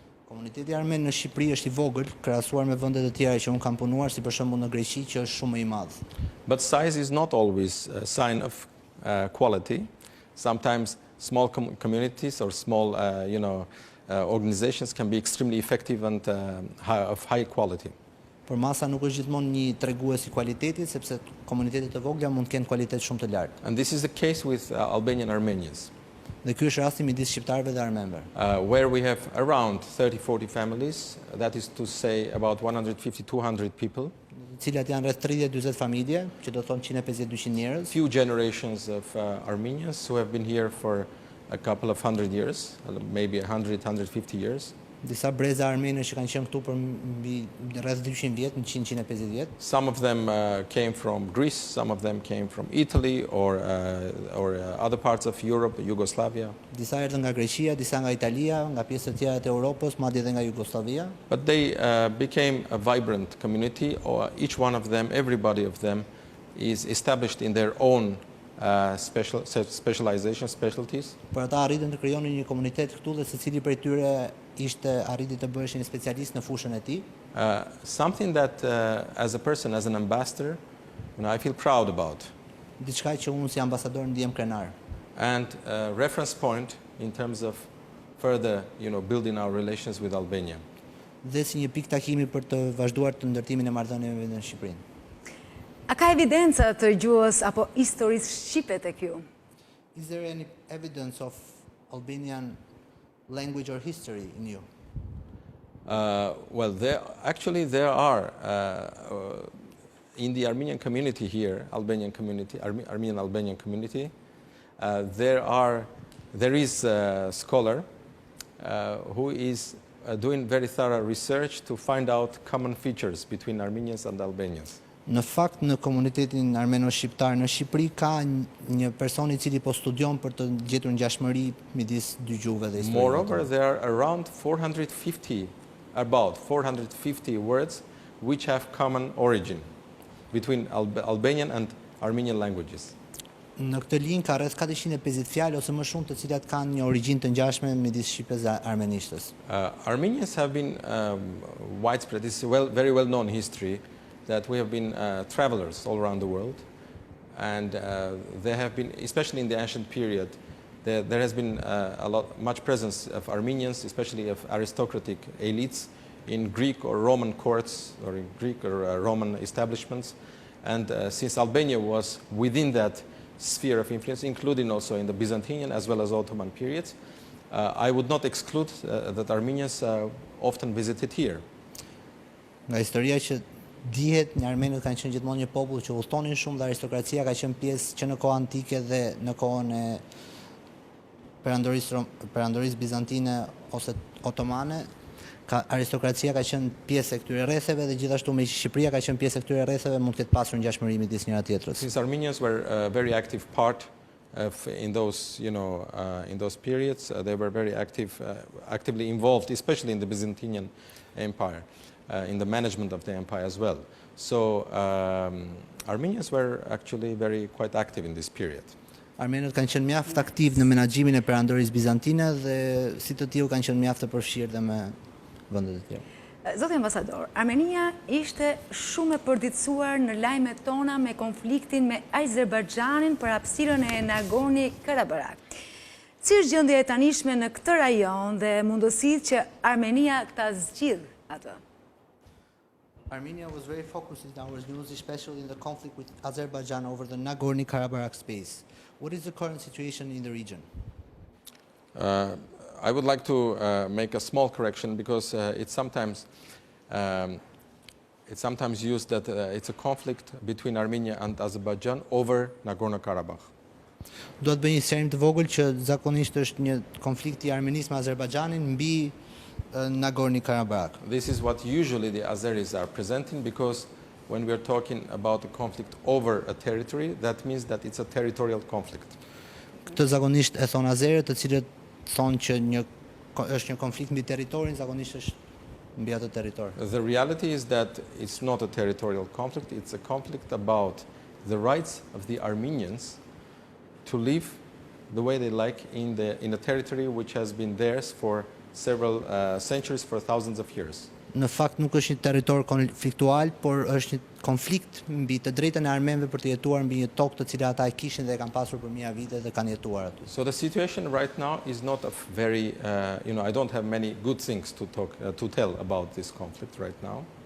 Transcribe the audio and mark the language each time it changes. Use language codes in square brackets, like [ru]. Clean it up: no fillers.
[sq] Komuniteti armen në Shqipëri është I vogël krahasuar me vendet e tjera që unë kam punuar, si për shembull në Greqi, që është shumë më I madh. [en] But size is not always a sign of quality. Sometimes small communities or small, organizations can be extremely effective and of high quality. [sq] Por masa nuk është gjithmonë një tregues I kualitetit, sepse komunitetet e vogla mund të kenë kualitet shumë të lartë. [en] And this is the case with Albanian Armenians. [sq] Dhe ky është rasti midis shqiptarëve dhe armenëve. [en] Where we have around 30-40 families, that is to say about 150-200 people. [sq] Cilat janë rreth 30-40 familje, që do thonë 150-200 njerëz. [en] Few generations of Armenians who have been here for a couple of hundred years, maybe 100-150 years. [sq] Disa breza armenësh që kanë qenë këtu për mbi rreth 200 vjet, 100-150 vjet. [en] Some of them came from Greece, some of them came from Italy or other parts of Europe, Yugoslavia. [sq] Disa erdhën nga Greqia, disa nga Italia, nga pjesë të tjera të Europës, madje edhe nga Jugoslavia. [en] But they became a vibrant community, or each one of them, everybody of them, is established in their own specialties. [sq] Por ata arritën të krijonin një komunitet këtu dhe secili prej tyre arriti të bëhesh një specialist në fushën e tij. [en] Something that as a person, as an ambassador, I feel proud about. [sq] Diçka që unë si ambasador ndihem krenar. [en] And a reference point in terms of further, building our relations with Albania. [sq] Dhe si një pikë takimi për të vazhduar të ndërtimin e marrëdhënieve në Shqipërinë. A ka evidenca të gjuhës apo historisë shqipe tek ju? [en] Is there any evidence of Albanian language or history in you? Well, there are in the Armenian community here, Albanian Albanian community. There is a scholar who is doing very thorough research to find out common features between Armenians and Albanians. [sq] Në fakt në komunitetin armeno-shqiptar në Shqipëri ka një person I cili po studion për të gjetur ngjashmëri midis dy gjuhëve dhe historisë. [en] Moreover, there are around 450 words which have common origin between Albanian and Armenian languages. [sq] Në këtë linjë ka rreth 450 fjalë ose më shumë të cilat kanë një origjinë të ngjashme midis shqipes dhe armenishtës. [en] Armenians have been widespread. This is very well known history that we have been travelers all around the world, and there have been, especially in the ancient period, there has been much presence of Armenians, especially of aristocratic elites, in Greek or Roman courts or in Greek or Roman establishments, and since Albania was within that sphere of influence, including also in the Byzantine as well as Ottoman periods, I would not exclude that Armenians often visited here. [sq] Nga historia që dihet, një armenët kanë qenë gjithmonë një popull që udhtonin shumë dhe aristokracia ka qenë pjesë që në kohë antike dhe në kohën e perandorisë bizantine ose otomane, aristokracia ka qenë pjesë e këtyre rretheve dhe gjithashtu me Shqipëria ka qenë pjesë e këtyre rretheve mund të ketë pasur ngjashmëri midis njëra tjetrës. [en] Since Armenians were a very active part in those periods, they were very actively involved, especially in the Byzantine Empire. In the management of the empire as well. So Armenians were actually quite active in this period. [sq] Armenët kanë qenë mjaft aktiv në menaxhimin e perandorisë bizantine dhe si të tillë kanë qenë mjaft të përfshirë dhe me vendet e tjera. Zoti ambasador, Armenia ishte shumë e përditësuar në lajmet tona me konfliktin me Azerbajxhanin për hapësirën e Nagorno-Karabakh. Si është gjendja e tanishme në këtë rajon dhe mundësitë që Armenia ta zgjidhë atë? [en] Armenia was very focused in our news, especially in the conflict with Azerbaijan over the Nagorno-Karabakh space. What is the current situation in the region? I would like to make a small correction because it's sometimes used that it's a conflict between Armenia and Azerbaijan over Nagorno-Karabakh. [sq] Do të bëj një sqarim të vogël që zakonisht është një konflikt I Armenisë me Azerbajxhanin mbi Nagorno-Karabakh. [en] This is what usually the Azeris are presenting because when we are talking about a conflict over a territory, that means that it's a territorial conflict. [sq] Këtë zakonisht e thon azerët, të cilët thonë që është një konflikt mbi territorin, zakonisht është mbi atë territor. [en] The reality is that it's not a territorial conflict, it's a conflict about the rights of the Armenians to live the way they like in a territory which has been theirs for several centuries, for thousands of years. [sq] Në fakt nuk është një territor konfliktual, por është një konflikt mbi të drejtën e armenëve për të jetuar mbi një tokë të cilën ata e kishin dhe e kanë pasur për mijëra vite dhe kanë jetuar aty. [en] So the situation right now is not a very, I don't have many good things to tell about this conflict right now.